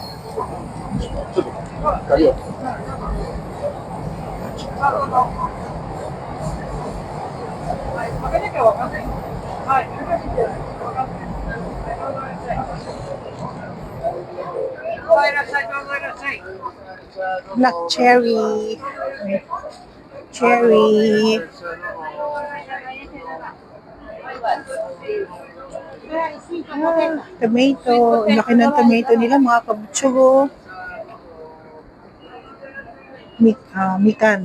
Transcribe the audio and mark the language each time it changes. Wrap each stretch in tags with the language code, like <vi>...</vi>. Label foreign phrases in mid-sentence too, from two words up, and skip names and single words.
<ja>ちょっと光を。あ、どうぞ。はい、開けなきゃわかんない。はい、難しいんじゃない。わかんない。どうぞいらっしゃい。どうぞいらっしゃい。どうぞいらっしゃい。</ja> <en>Black cherry. Cherry. Tomato.</en> <tl>Ang laki ng tomato nila, mga kabutsugo.</tl> <ja>Mikan.</ja>